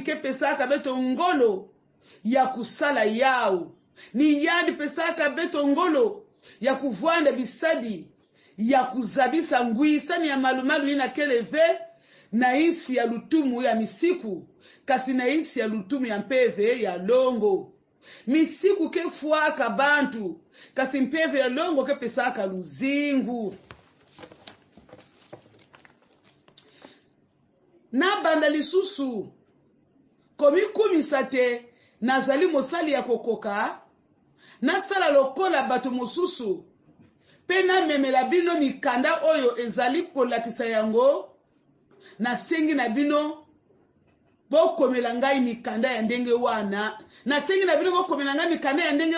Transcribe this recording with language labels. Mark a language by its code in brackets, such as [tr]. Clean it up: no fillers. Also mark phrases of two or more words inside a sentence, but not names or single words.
[ktu] ke pesaka beto ngolo ya kusala yao ni yandi pesaka beto ngolo ya kuvwanda bisadi ya kuzabisa nguisani ya malumalu ina keleve na isi ya lutumu ya misiku kasi na isi ya lutumu ya mpeve ya longo misiku ke fuaka bantu kasi mpeve ya longo ke pesaka luzingu [ln] na banda lisusu komi kumisate nazali mosali ya kokoka na sala lokola bato mosusu pe na memela bino mikanda oyo ezali kolakisa yango na sengi na bino bokomela ngai mikanda ya ndenge wana na sengi na bino bokomela ngai mikanda ya ndenge